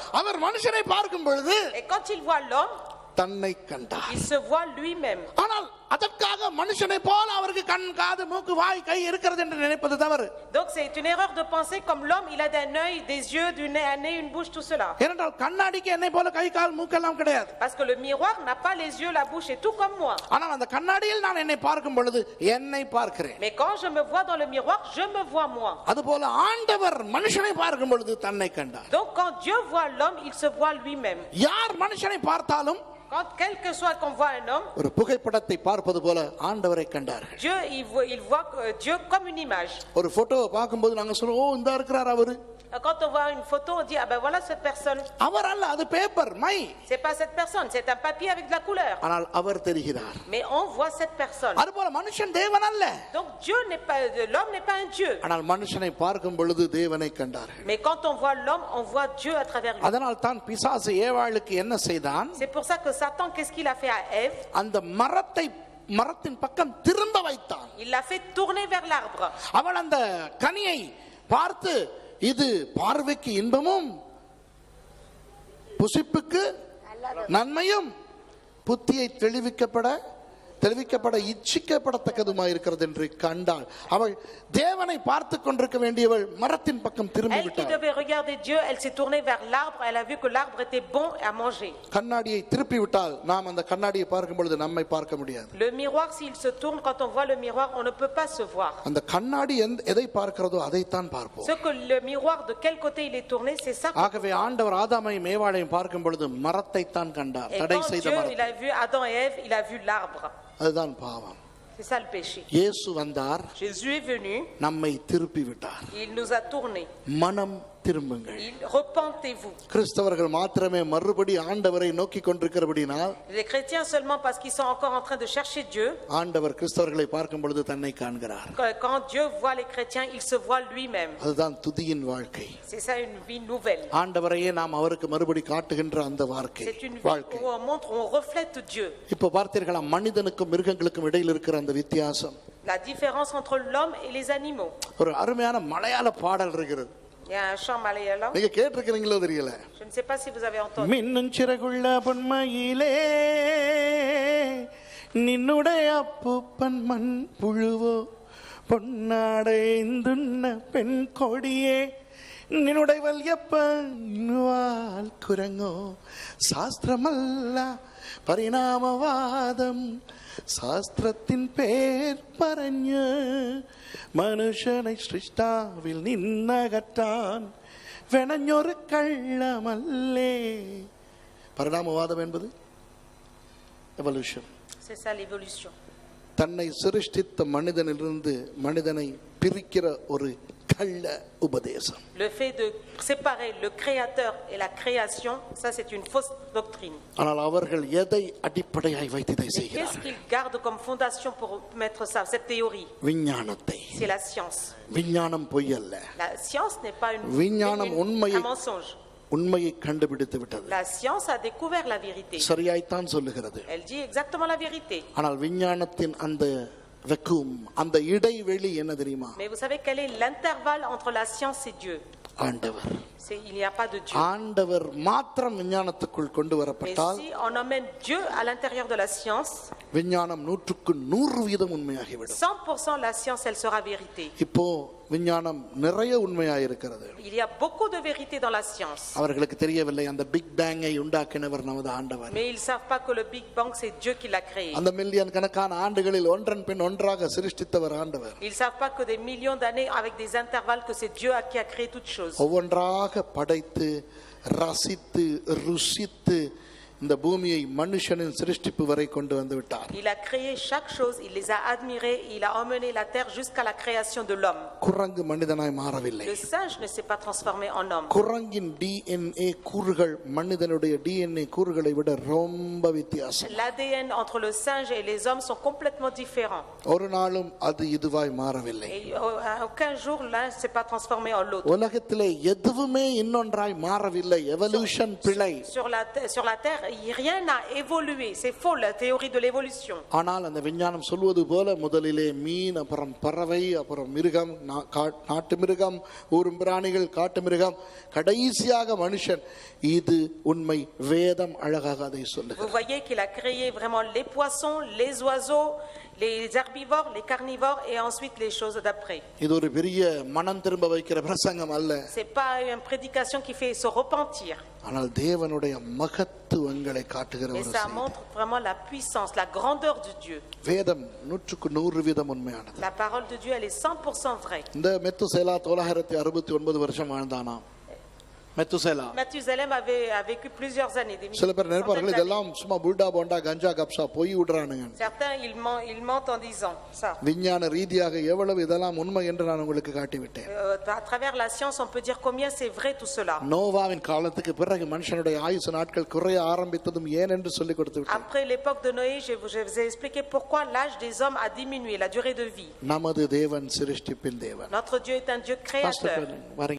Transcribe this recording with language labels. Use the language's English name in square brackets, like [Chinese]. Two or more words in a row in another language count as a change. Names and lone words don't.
[Tamil] அவர் மனுஷனை பார்க்கும் பொழுது [French] Et quand il voit l'homme, [Tamil] தன்னை கண்டார். [French] il se voit lui-même. [Tamil] ஆனால் அதற்காக மனுஷனை போல அவருக்கு கண் காது மூக்கு வாய் கை இருக்கிறது என்று நினைப்பது தவறு. [French] Donc c'est une erreur de penser comme l'homme il a un œil, des yeux, un nez, une bouche, tout cela. [Tamil] ஏனென்றால் கண்ணாடிக்கு என்னை போல கை கால் மூக்கெல்லாம் கிடையாது. [French] Parce que le miroir n'a pas les yeux, la bouche et tout comme moi. [Tamil] ஆனால் அந்த கண்ணாடியில் நான் என்னை பார்க்கும் பொழுது என்னை பார்க்கிறேன். [French] Mais quand je me vois dans le miroir, je me vois moi. [Tamil] அதுபோல ஆண்டவர் மனுஷனை பார்க்கும் பொழுது தன்னை கண்டார். [French] Donc quand Dieu voit l'homme, il se voit lui-même. [Tamil] யார் மனுஷனை பார்த்தாலும் [French] Quand quel que soit qu'on voit un homme, [Tamil] ஒரு புகைப்படத்தை பார்ப்பது போல ஆண்டவரை கண்டார்கள். [French] Dieu il voit Dieu comme une image. [Tamil] ஒரு போட்டோவை பார்க்கும்போது நாங்க சொல்றோம், ஓ இந்த இருக்கிறார் அவரு. [French] Quand on voit une photo, on dit ah ben voilà cette personne. [Tamil] அவர் அல்ல, அது பேப்பர் மை. [French] C'est pas cette personne, c'est un papier avec de la couleur. [Tamil] ஆனால் அவர் தெரிகிறார். [French] Mais on voit cette personne. [Tamil] அதுபோல மனுஷன் தேவன் அல்ல. [French] Donc Dieu n'est pas l'homme n'est pas un Dieu. [Tamil] ஆனால் மனுஷனை பார்க்கும் பொழுது தேவனை கண்டார்கள். [French] Mais quand on voit l'homme, on voit Dieu à travers lui. [Tamil] அதனால் தான் பிசாசு ஏவாளுக்கு என்ன செய்தான்? [French] C'est pour ça que Satan qu'est-ce qu'il a fait à Ève? [Tamil] அந்த மரத்தின் பக்கம் திரும்ப வைத்தான். [French] Il l'a fait tourner vers l'arbre. [Tamil] அவள் அந்த கனியை பார்த்து இது பார்வைக்கு இன்பமும் புசிப்புக்கு நன்மையும் புத்தியை தெளிவிக்கப்பட இச்சிக்கப்படத்தக்கதுமாய் இருக்கிறது என்று கண்டாள். அவள் தேவனை பார்த்து கொண்டிருக்க வேண்டியவள் மரத்தின் பக்கம் திரும்பி [French] Elle qui [Tamil] விட்டாள். [French] devait regarder Dieu, elle s'est tournée vers l'arbre, elle a vu que l'arbre était bon à manger. [Tamil] கண்ணாடியை திருப்பி விட்டால் நாம் அந்த கண்ணாடியை பார்க்கும் பொழுது நம்மை பார்க்க முடியாது. [French] Le miroir s'il se tourne, quand on voit le miroir, on ne peut pas se voir. [Tamil] அந்த கண்ணாடி எதை பார்க்கிறதோ அதைத்தான் பார்ப்போம். [French] Ce que le miroir de quel côté il est tourné, c'est ça. [Tamil] ஆகவே ஆண்டவர் ஆதாமையும் ஏவாளையும் பார்க்கும் பொழுது மரத்தை தான் கண்டார். [French] Et [Tamil] தடை [French] quand [Tamil] செய்த [French] Dieu [Tamil] மரம். [French] il a vu Adam et Ève, il a vu l'arbre. [Tamil] அதுதான் பாவம். [French] C'est ça le péché. [Tamil] இயேசு வந்தார், [French] Jésus est venu, [Tamil] நம்மை திருப்பி விட்டார். [French] il nous a tourné. [Tamil] மனம் திரும்புங்கள். [French] Repentez-vous. [Tamil] கிறிஸ்தவர்கள் மாத்திரமே மறுபடி ஆண்டவரை நோக்கி கொண்டிருக்கிறபடினால், [French] Les chrétiens seulement parce qu'ils sont encore en train de chercher Dieu. [Tamil] ஆண்டவர் கிறிஸ்தவர்களை பார்க்கும் பொழுது தன்னை காண்கிறார். [French] Quand Dieu voit les chrétiens, il se voit lui-même. [Tamil] அதுதான் துதியின் வாழ்க்கை. [French] C'est ça une vie nouvelle. [Tamil] ஆண்டவரையே நாம் அவருக்கு மறுபடி காட்டுகின்ற அந்த வாழ்க்கை. [French] C'est une vie où on montre, on reflète Dieu. [Tamil] இப்போ பார்த்தீர்களா மனிதனுக்கும் மிருகங்களுக்கும் இடையில் இருக்கிற அந்த வித்தியாசம். [French] La différence entre l'homme et les animaux. [Tamil] ஒரு அருமையான மலையாள பாடல் இருக்கிறது. [French] Il y a un chant malayalam. [Tamil] நீங்க கேட்டிருக்கிறீங்களோ தெரியல. [French] Je ne sais pas si vous avez entendu. [Malayalam] മിന്നും ചിറകുള്ള പൊന്മയിലേ നിന്നുടെ അപ്പൂപ്പൻ മൺ പുഴുവോ പൊന്നാടഞ്ഞുണ്ണ പെൺ കൊടിയേ നിന്നുടെ വല്യപ്പൻ കുരങ്ങോ ശാസ്ത്രമല്ല പരിണാമവാദം ശാസ്ത്രത്തിൻ പേർ പറഞ്ഞ് മനുഷ്യനെ സൃഷ്ടാവിൽ നിന്നകറ്റാൻ വെണഞ്ഞൊരു കള്ളമല്ലേ. [Tamil] പരിണാമവാദം என்பது எவல்யூஷன். [French] C'est ça l'évolution. [Tamil] தன்னை சிருஷ்டித்த மனிதனிலிருந்து மனிதனை பிரிக்கிற ஒரு கள்ள உபதேசம். [French] Le fait de séparer le créateur et la création, ça c'est une fausse doctrine. [Tamil] ஆனால் அவர்கள் எதை அடிப்படையாய் வைத்து இதை [French] Qu'est-ce [Tamil] செய்கிறார்கள்? [French] qu'ils gardent comme fondation pour mettre ça, cette théorie? [Tamil] விஞ்ஞானத்தை. [French] C'est la science. [Tamil] விஞ்ஞானம் பொய் அல்ல. [French] La science n'est pas [Tamil] விஞ்ஞானம் உண்மையை [French] un mensonge. [Tamil] உண்மையை கண்டுபிடித்து விட்டது. [French] La science a découvert la vérité. [Tamil] சரியாய்த்தான் சொல்லுகிறது. [French] Elle dit exactement la vérité. [Tamil] ஆனால் விஞ்ஞானத்தின் அந்த வைக்கும் அந்த இடைவெளி என்ன தெரியுமா? [French] Mais vous savez quel est l'intervalle entre la science et Dieu? [Tamil] ஆண்டவர். [French] Il n'y a pas de Dieu. [Tamil] ஆண்டவர் மாத்திரம் விஞ்ஞானத்துக்குள் கொண்டு [French] Mais [Tamil] வரப்பட்டால் [French] si on emmène Dieu à l'intérieur de la science, [Tamil] விஞ்ஞானம் 100% உண்மையாகிவிடும். [French] 100% la science, elle sera vérité. [Tamil] இப்போ விஞ்ஞானம் நிறைய உண்மையாயிருக்கிறது. [French] Il y a beaucoup de vérité dans la science. [Tamil] அவர்களுக்கு தெரியவில்லை அந்த பிக் பேங்கை உண்டாக்கினவர் நமது ஆண்டவர். [French] Mais ils ne savent pas que le Big Bang, c'est Dieu qui l'a créé. [Tamil] அந்த மில்லியன் கணக்கான ஆண்டுகளில் ஒன்றன் பின் ஒன்றாக சிருஷ்டித்தவர் ஆண்டவர். [French] Ils ne savent pas que des millions d'années avec des intervalles, que c'est Dieu qui a créé toutes choses. [Tamil] ஒவ்வொன்றாக படைத்து ரசித்து ருசித்து இந்த பூமியை மனுஷனின் சிருஷ்டிப்பு வரை கொண்டு வந்து விட்டார். [French] Il a créé chaque chose, il les a admirés, il a emmené la terre jusqu'à la création de l'homme. [Tamil] குரங்கு மனிதனாய் மாறவில்லை. [French] Le singe ne s'est pas transformé en homme. [Tamil] குரங்கின் DNA கூறுகள் மனிதனுடைய DNA கூறுகளை விட ரொம்ப வித்தியாசம். [French] L'ADN entre le singe et les hommes sont complètement différents. [Tamil] ஒரு நாளும் அது இதுவாய் மாறவில்லை. [French] Et à aucun jour l'un ne s'est pas transformé en l'autre. [Tamil] உலகத்திலே எதுவுமே இன்னொன்றாய் மாறவில்லை. எவல்யூஷன் பிழை. [French] Sur la terre, rien n'a évolué. C'est faux, la théorie de l'évolution. [Tamil] ஆனால் அந்த விஞ்ஞானம் சொல்வது போல முதலிலே மீன், அப்புறம் பறவை, அப்புறம் மிருகம், நாட்டு மிருகம், ஊரும் பிராணிகள், காட்டு மிருகம், கடைசியாக மனுஷன். இது உண்மை. வேதம் அழகாக அதை சொல்லுகிறது. [French] Vous voyez qu'il a créé vraiment les poissons, les oiseaux, les herbivores, les carnivores et ensuite les choses d'après. [Tamil] இது ஒரு பெரிய மனம் திரும்ப வைக்கிற பிரசங்கம் அல்ல. [French] C'est pas une prédication qui fait se repentir. [Tamil] ஆனால் தேவனுடைய மகத்துவங்களை காட்டுகிற [French] Mais [Tamil] ஒரு [French] ça [Tamil] செய்தி. [French] montre vraiment la puissance, la grandeur de Dieu. [Tamil] வேதம் 100% உண்மையானது. [French] La parole de Dieu, elle est 100% vraie. [Tamil] இந்த மெத்துசேலா 969 வருஷம் வாழ்ந்தானாம். மெத்துசேலா [French] Mathusalem a vécu plusieurs années. [Tamil] சில பேர் நினைப்பார்கள் [French] centaines [Tamil] இதெல்லாம் சும்மா புல்டா போண்டா கஞ்சா கப்சா பொய் விடுறானுங்க. [French] d'années. Certains, ils mentent en disant ça. [Tamil] விஞ்ஞான ரீதியாக எவ்வளவு இதெல்லாம் உண்மை என்று நான் உங்களுக்கு காட்டிவிட்டேன். [French] À travers la science, on peut dire combien c'est vrai tout cela. [Tamil] நோவாவின் காலத்துக்கு பிறகு மனுஷனுடைய ஆயுசு நாட்கள் குறைய ஆரம்பித்ததும் ஏன் என்று சொல்லி கொடுத்து விட்டேன். [French] Après l'époque de Noé, je vous ai expliqué pourquoi l'âge des hommes a diminué, la durée de vie. [Tamil] நமது தேவன் சிருஷ்டிப்பின் தேவன். [French] Notre Dieu est un Dieu créateur. [Tamil] வரீங்க.